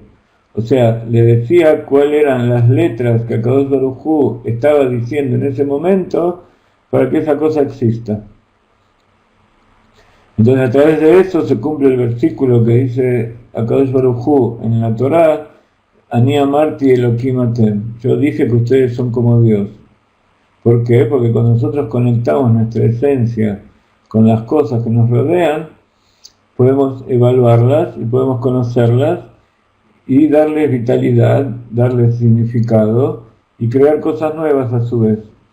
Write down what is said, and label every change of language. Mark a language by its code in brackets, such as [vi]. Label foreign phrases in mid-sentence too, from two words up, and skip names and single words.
[es] O sea, le decía cuáles eran las letras que [he] הקדוש ברוך הוא [es] estaba diciendo en ese momento para que esa cosa exista. Entonces a través de eso se cumple el versículo que dice [he] הקדוש ברוך הוא [es] en la Torá: [he] אני אמרתי אלהים אתם. [es] Yo dije que ustedes son como Dios. ¿Por qué? Porque cuando nosotros conectamos nuestra esencia con las cosas que nos rodean, podemos evaluarlas y podemos conocerlas y darles vitalidad, darles significado y crear cosas nuevas a su vez.